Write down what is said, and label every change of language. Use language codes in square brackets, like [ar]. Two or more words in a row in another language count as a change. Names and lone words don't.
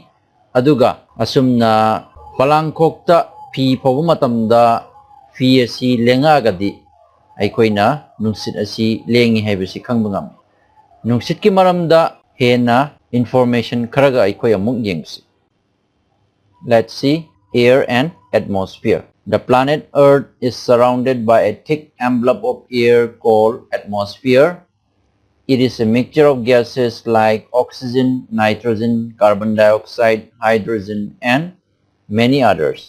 [mni] Aduga asumna palangkhokta fi phawa matamda fi asi lengagadi aikoina nungsit asi lengi haibasi khangba ngami. Nungsit ki maramda hena information kharaga aikoi amuk yengsi. [en] Let's see air and atmosphere. The planet Earth is surrounded by a thick envelope of air called atmosphere. It is a mixture of gases like oxygen, nitrogen, carbon dioxide, hydrogen, and many others.